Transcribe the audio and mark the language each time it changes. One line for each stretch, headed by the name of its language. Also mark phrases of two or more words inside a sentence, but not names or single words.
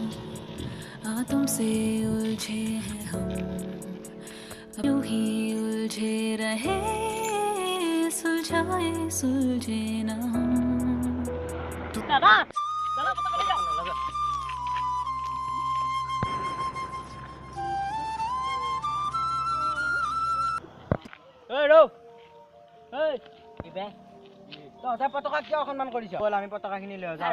Hindi: आतों से उलझे हैं हम यूं ही उलझे रहे सुलझाए सुलझे ना हम
Assamese: দাদা দাদা পতাকা লৈ যাম এই ৰ এই ইবে তহঁতে পতাকা কিয় অসন্মান কৰিছ? বল আমি পতাকাখিনি লৈ যাওঁ।